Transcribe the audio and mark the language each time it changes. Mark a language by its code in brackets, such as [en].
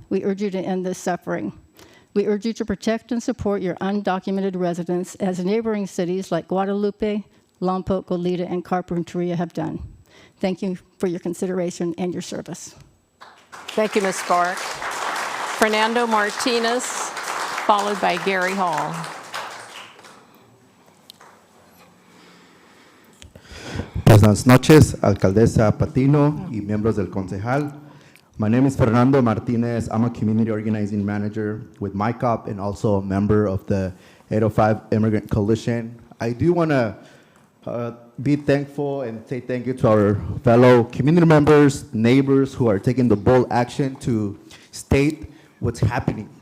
[en] We urge you to end this suffering. We urge you to protect and support your undocumented residents as neighboring cities like Guadalupe, Lompoc, Goleta, and Carpinteria have done. Thank you for your consideration and your service. Thank you, Ms. Sparks. Fernando Martinez, followed by Gary Hall. [es] Buenas noches, Alcaldesa Patino y miembros del Concejal. [en] My name is Fernando Martinez. I'm a community organizing manager with MyCop and also a member of the 805 Immigrant Coalition. I do want to be thankful and say thank you to our fellow community members, neighbors who are taking the bold action to state what's happening.